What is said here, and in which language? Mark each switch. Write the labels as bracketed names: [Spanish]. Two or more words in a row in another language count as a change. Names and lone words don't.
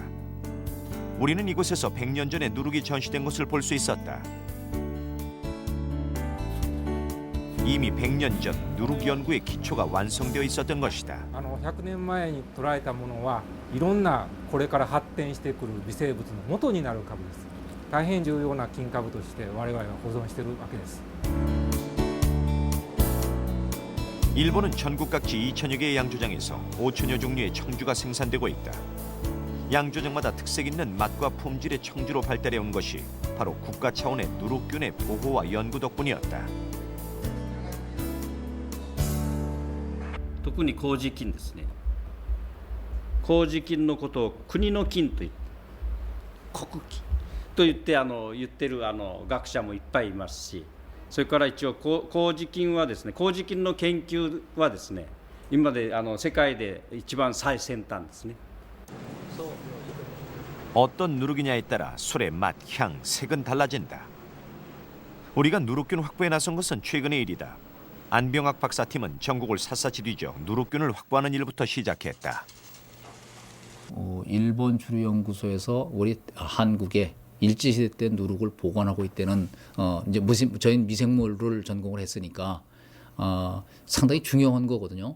[Korean] 우리는 이곳에서 100년 전에 누룩이 전시된 것을 볼 수 있었다. 이미 100년 전 누룩 연구의 기초가 완성되어 있었던 것이다. [Japanese] 100 年前に捉えたものはいろんなこれから発展してくる微生物の元になる株です。大変重要な金株として我々は保存しているわけです。 [Korean] 일본은 전국 각지 2,000여 개의 양조장에서 5천여 종류의 청주가 생산되고 있다. 양조장마다 특색 있는 맛과 품질의 청주로 발달해온 것이 바로 국가 차원의 누룩균의 보호와 연구 덕분이었다. [Japanese] 特に麹菌ですね。麹菌のことを国の菌と言って、国菌と言ってる学者もいっぱいいますし、それから一応麹菌はですね、麹菌の研究はですね、今まで世界で一番最先端ですね。 [Korean] 어떤 누룩이냐에 따라 술의 맛, 향, 색은 달라진다. 우리가 누룩균 확보에 나선 것은 최근의 일이다. 안병학 박사팀은 전국을 샅샅이 뒤져 누룩균을 확보하는 일부터 시작했다. 일본 주류연구소에서 우리 한국에 일제시대 때 누룩을 보관하고 있다는 이제 저희 미생물을 전공을 했으니까 상당히 중요한 거거든요.